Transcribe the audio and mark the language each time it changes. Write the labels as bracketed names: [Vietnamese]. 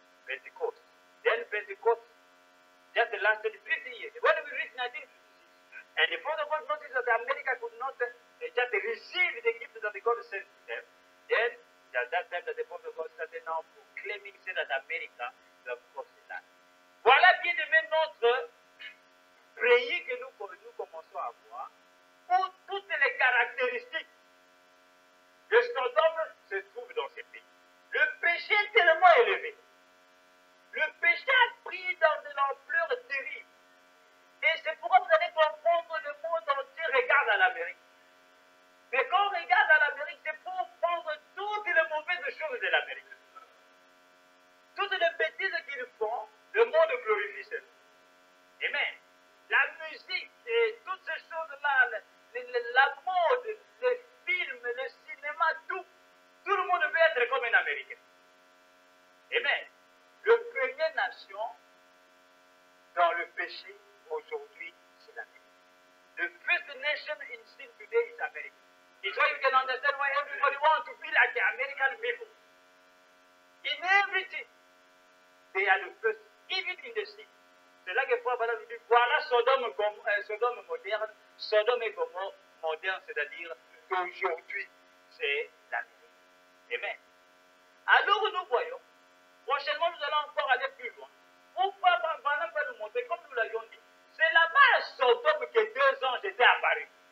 [English] Then Pentecost just lasted 50 years. When we reached 1956, and the protocol noticed that America could not just receive the gift that God sent to them, then at that time that the protocol started now proclaiming, say that America is crossed the line. [French] Voilà bien aimé notre pays que nous commençons à voir, où toutes les caractéristiques de Sodome se trouvent dans ces pays. Le péché est tellement élevé. Le péché a pris dans de l'ampleur terrible. Et c'est pourquoi vous allez comprendre le monde entier regarde à l'Amérique. Mais quand on regarde à l'Amérique, c'est pour prendre toutes les mauvaises choses de l'Amérique. Toutes les bêtises qu'ils font, le monde glorifie cela. Amen. La musique et toutes ces choses-là, la mode, les films, le cinéma, tout le monde veut être comme un Américain. Amen. Le première nation dans le péché aujourd'hui, c'est l'Amérique. [English] The first nation in sin today is America. It's why you can understand why everybody wants to be like the American people. In everything, they are the first, even in the sin. [French] C'est là que Paul nous dit, voilà Sodome moderne, Sodome et Gomorrhe moderne, c'est-à-dire qu'aujourd'hui, c'est l'Amérique. Amen. Alors nous voyons, prochainement nous allons encore aller plus loin. Pourquoi Branham va nous montrer, comme nous l'avions dit, c'est là-bas à Sodome que 2 anges étaient apparus.